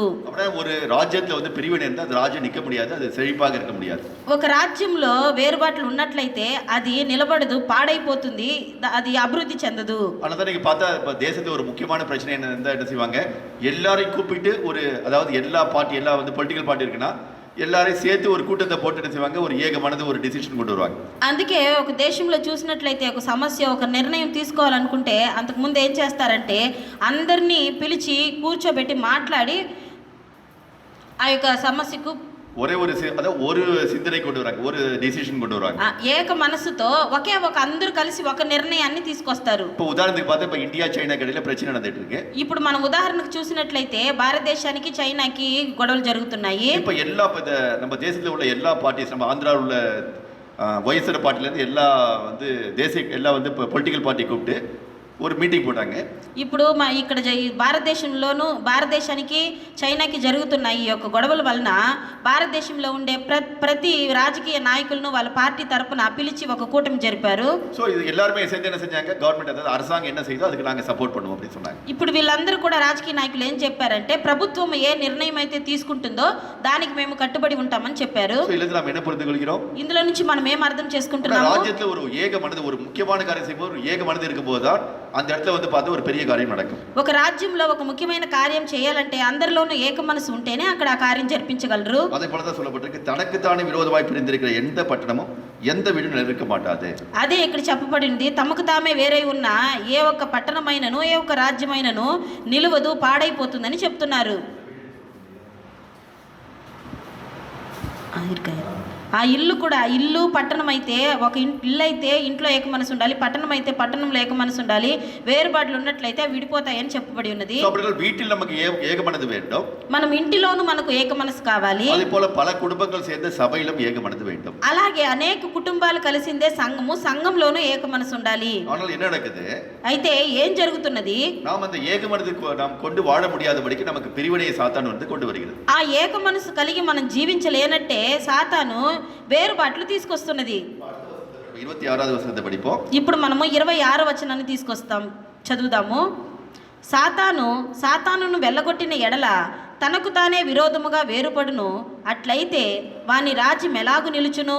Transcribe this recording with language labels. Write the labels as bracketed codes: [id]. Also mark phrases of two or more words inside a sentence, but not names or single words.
[ta] அப்படின்னா ஒரு ராஜ்யத்துல வந்து பிரிவினை இருந்தா அந்த ராஜ்யம் நிக்க முடியாது, அது செழிப்பாக இருக்க முடியாது. [te] ఒక రాజ్యంలో వేరుబాట్లు ఉన్నట్లయితే అది నిలబడదు, పాడైపోతుంది, అది అభివృద్ధి చెందదు. [ta] அதனால நீங்க பார்த்தா இப்ப தேசத்துல ஒரு முக்கியமான பிரச்சனை என்ன செய்வாங்க, எல்லாரையும் கூப்பிட்டு ஒரு, அதாவது எல்லா பார்ட்டி, எல்லா வந்து [en] political party [ta] இருக்குன்னா எல்லாரையும் சேர்த்து ஒரு கூட்டத்தை போட்டு என்ன செய்வாங்க, ஒரு ஏகமானது ஒரு டிசிஷன் கொண்டு வருவாங்க. [te] అందుకే ఒక దేశంలో చూసినట్లయితే ఒక సమస్య, ఒక నిర్ణయం తీసుకోవాలనుకుంటే అంతకు ముందు ఏం చేస్తారంటే అందరినీ పిలిచి కూర్చోబెట్టి మాట్లాడి ఆ యొక్క సమస్యకు [ta] ஒரே ஒரு அதாவது ஒரு சிந்தனை கொண்டு வராங்க, ஒரு டிசிஷன் கொண்டு வராங்க. [te] ఏక మనసుతో ఒకే ఒక అందరూ కలిసి ఒక నిర్ణయాన్ని తీసుకొస్తారు. [ta] இப்போ உதாரணத்துக்கு பார்த்தா இப்போ இந்தியா சைனா கடையில் பிரச்சனை நடந்துட்டு இருக்கு. [te] ఇప్పుడు మనం ఉదాహరణకు చూసినట్లయితే భారతదేశానికి చైనాకి గొడవలు జరుగుతున్నాయి. [ta] இப்போ எல்லா நம்ம தேசத்துல உள்ள எல்லா பார்ட்டிஸ், நம்ம ஆந்திராவில் உள்ள ஒய்எஸ்ஆர் பார்ட்டிலேருந்து எல்லா வந்து எல்லா வந்து [en] political party [ta] கூப்பிட்டு ஒரு மீட்டிங் போட்டாங்க. [te] ఇప్పుడు ఇక్కడ భారతదేశంలోనూ భారతదేశానికి చైనాకి జరుగుతున్నాయి ఈ యొక్క గొడవల వలన భారతదేశంలో ఉండే ప్రతి రాజకీయ నాయకులను వాళ్ళ పార్టీ తరపున పిలిచి ఒక కూటమి జరిపారు. [ta] సో ఇది எல்லாரும் சேர்ந்து என்ன செஞ்சாங்க, గవర్నమెంట్ అதாவது அரசாங்கம் என்ன செய்தோ அதுக்கு நாங்க சப்போர்ட் பண்ணுவோம் அப்படி சொன்னாங்க. [te] ఇప్పుడు వీళ్ళందరూ కూడా రాజకీయ నాయకులు ఏం చెప్పారంటే ప్రభుత్వం ఏ నిర్ణయం అయితే తీసుకుంటుందో దానికి మేము కట్టుబడి ఉంటామని చెప్పారు. సో ఇలా మనం [ta] என்ன புரிந்துகொள்கிறோம், [te] ఇందులో నుంచి మనం ఏం అర్థం చేసుకుంటున్నాము, [ta] రాజ్యத்துல ஒரு ஏக மனது, ஒரு முக்கியமான காரியம் செய்யும்போது ஒரு ஏக மனது இருக்கும்போது தான் அந்த இடத்துல வந்து பார்த்தா ஒரு பெரிய காரியம் நடக்கும். [te] ఒక రాజ్యంలో ఒక ముఖ్యమైన కార్యం చేయాలంటే అందరిలోనూ ఏక మనసు ఉంటేనే అక్కడ ఆ కార్యం జరిపించగలరు. [ta] அதே போல தான் சொல்லப்பட்டிருக்கு, தனக்கு தானே விரோதமாய் பிரிந்திருக்கிற எந்த பட்டணமும் எந்த வீடும் நிலைக்க மாட்டாது. [te] అదే ఇక్కడ చెప్పబడింది, తమకు తామే వేరే ఉన్న ఏ ఒక్క పట్టణమైనను ఏ ఒక్క రాజ్యమైనను నిలువదు, పాడైపోతుందని చెప్తున్నారు. ఆ ఇల్లు కూడా, ఇల్లు పట్టణం అయితే ఒక ఇల్లు అయితే ఇంట్లో ఏక మనసు ఉండాలి, పట్టణం అయితే పట్టణంలో ఏక మనసు ఉండాలి, వేరుబాట్లు ఉన్నట్లయితే విడిపోతాయని చెప్పబడి ఉన్నది. [ta] வீட்டில் நமக்கு ஏக மனது வேண்டும், [te] మనం ఇంటిలోనూ మనకు ఏక మనసు కావాలి. [ta] அதே போல பல குடும்பங்கள் சேர்ந்து சபையிலும் ஏக மனது வேண்டும். [te] అలాగే అనేక కుటుంబాలు కలిసిందే సంఘము, సంఘంలోనూ ఏక మనసు ఉండాలి. [ta] ஆனால் என்ன நடக்குது, [te] అయితే ఏం జరుగుతున్నది, [ta] நாம் அந்த ஏக மனது நாம் கொண்டு வாழ முடியாதபடிக்கு நமக்கு பிரிவினையை சாத்தான் வந்து கொண்டு வருகிறது. [te] ఆ ఏక మనసు కలిగి మనం జీవించలేనట్టే సాతాను వేరుబాట్లు తీసుకొస్తున్నది. [ta] 26వ వచనத்தை படிப்போம். [te] ఇప్పుడు మనము 26వ వచనాన్ని తీసుకొస్తాం, చదువుదాము. సాతానును వెళ్ళగొట్టిన ఎడల తనకు తానే విరోధముగా వేరుపడును, అట్లయితే వాని రాజ్యం ఎలాగు నిలుచును.